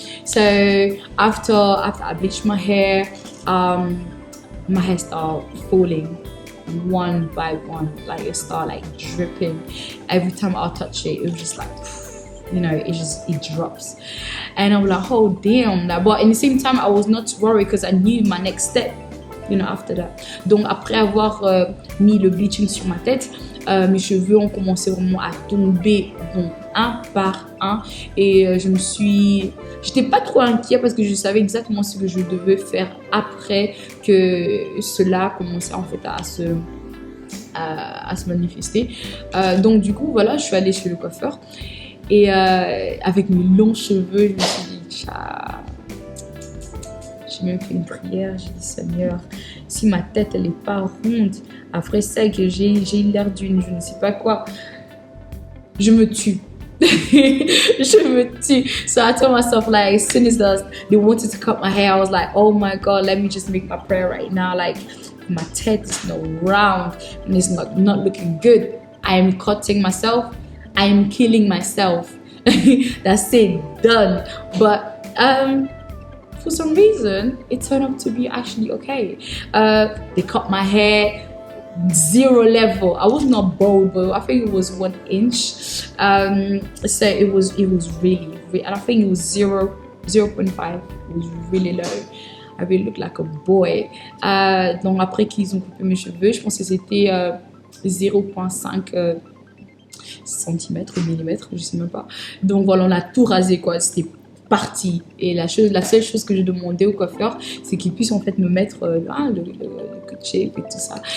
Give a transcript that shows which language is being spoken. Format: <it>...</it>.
<en>So after I bleached my hair, my hair started falling one by one, like it started like dripping. Every time I touch it, it was just like, you know, it drops. And I was like, oh damn. But at the same time, I was not worried because I knew my next step, you know, after that.</en> <fr>Donc après avoir mis le bleaching sur ma tête, mes cheveux ont commencé vraiment à tomber, bon, un par un. Et j'étais pas trop inquiète parce que je savais exactement ce que je devais faire après que cela commençait en fait à se manifester. Donc du coup, voilà, je suis allée chez le coiffeur. Et avec mes longs cheveux, je me suis dit, j'ai même fait une prière, j'ai dit, Seigneur, si ma tête elle est pas ronde, après ça que j'ai l'air d'une, je ne sais pas quoi, je me tue. Je me tue.</fr> <en>So I told myself, like, as soon as they wanted to cut my hair, I was like, oh my God, let me just make my prayer right now. Like, my head is not round and it's not looking good. I am cutting myself. I am killing myself. That's it, done. But for some reason, it turned out to be actually okay. They cut my hair, 0 level. I was not bald, but I think it was 1 inch. So it was really, and I think it was 0.5. It was really low. I really looked like a boy.</en> <fr>Donc après qu'ils ont coupé mes cheveux, je pense que c'était 0.5 centimètres ou millimètres, je sais même pas. Donc voilà, on a tout rasé quoi, c'était parti. Et la seule chose que je demandais au coiffeur, c'est qu'il puisse en fait me mettre le cut shape et tout ça.</fr>